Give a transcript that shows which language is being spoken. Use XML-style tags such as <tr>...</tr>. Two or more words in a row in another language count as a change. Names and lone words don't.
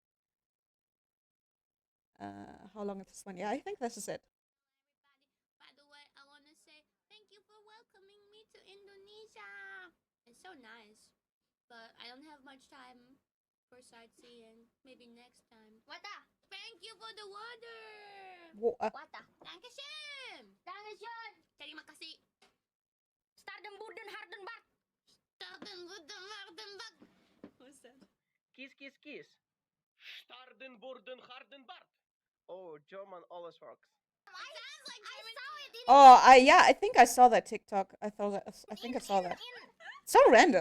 <en>How long is this one? Yeah, I think this is it. By the way, I want to say thank you for welcoming me to Indonesia. It's so nice, but I don't have much time for sightseeing. Maybe next time. Wata, thank you for the water.</en> <de>Wata, Dankeschön. Dankeschön.</de> <id>Terima kasih. Staden Borden Hardenbad. Staden Borden Hardenbad.</id> <en>What's that? Kiss, kiss, kiss. Starden, Borden, Hardenbad. Oh, German always works. Oh, yeah, I think I saw that TikTok. I think I saw that. So random.</en>